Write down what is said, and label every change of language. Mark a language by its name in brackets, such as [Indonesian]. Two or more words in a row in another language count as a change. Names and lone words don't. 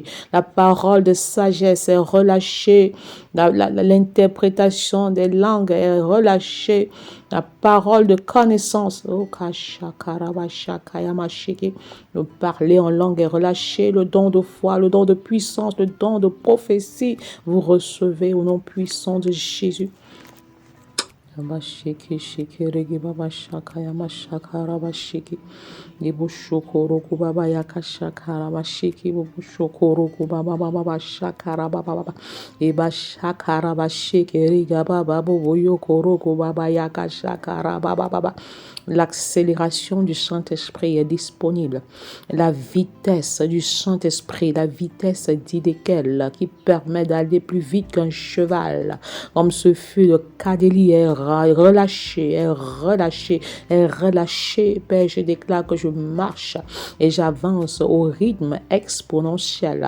[French] La parole de sagesse est relâchée. L'interprétation des langues est relâchée. La parole de connaissance, le parler en langue est relâché. Le don de foi, le don de puissance, le don de prophétie, vous recevez au nom puissant de Jésus. Baba shiki shiki regi baba shaka yama shaka raba shiki ibu shokoro ku baba yaka shaka raba shiki ibu shokoro ku baba baba shaka raba baba iba shaka raba shiki riga baba bobo yokoro ku baba yaka shaka raba baba. L'accélération du Saint-Esprit est disponible. La vitesse du Saint-Esprit, la vitesse d'Idékel qui permet d'aller plus vite qu'un cheval, comme ce fut le cas d'Élie, est relâché. Père, je déclare que je marche et j'avance au rythme exponentiel.